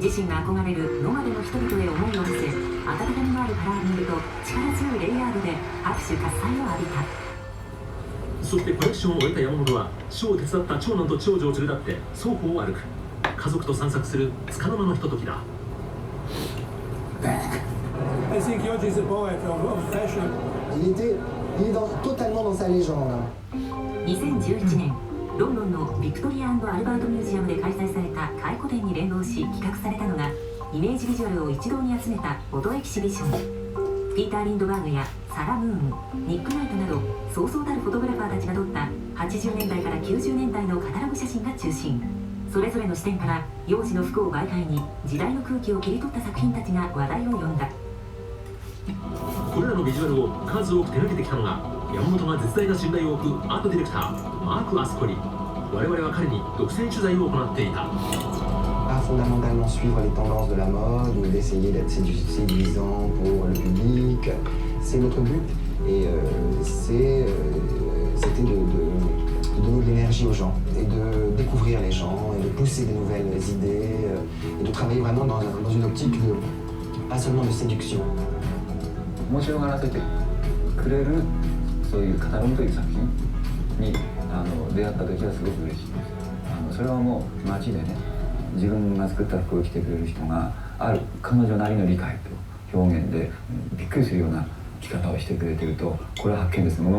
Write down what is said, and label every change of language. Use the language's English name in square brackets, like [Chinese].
[Japanese] 自身が憧れるノマドの人々へ思いを馳せ、温かみのあるカラーリングと力強いレイヤードで拍手喝采を浴びた。そしてコレクションを終えた山本は、ショーを手伝った長男と長女を連れ立って双方を歩く。家族と散策する束の間のひとときだ。 [English] I think Yoji is a poet of fashion. [French] Il est totalement dans sa légende. [Japanese] 2011年、ロンドンのビクトリア&アルバートミュージアムで開催された回顧展に連動し企画されたのが、イメージビジュアルを一堂に集めたフォトエキシビション。ピーター・リンドバーグやサラ・ムーン、ニック・ナイトなどそうそうたるフォトグラファーたちが撮った80年代から90年代のカタログ写真が中心。それぞれの視点から幼児の服を媒介に時代の空気を切り取った作品たちが話題を呼んだ。これらのビジュアルを数多く手掛けてきたのが、山本が絶大な信頼を置くアートディレクターマーク・アスコリ。我々は彼に独占取材を行っていた。 [French] Pas fondamentalement suivre les tendances de la mode ou d'essayer d'être séduisant pour le public. C'est notre but et c'était de donner de l'énergie aux gens et de découvrir les gens et de pousser des nouvelles idées et de travailler vraiment dans une optique de pas seulement de séduction. [Japanese] 面白がらせてくれるそういうカタログという作品に出会った時はすごく嬉しいです。それはもう街でね、自分が作った服を着てくれる人がある彼女なりの理解と表現でびっくりするような着方をしてくれてると、これは発見ですね。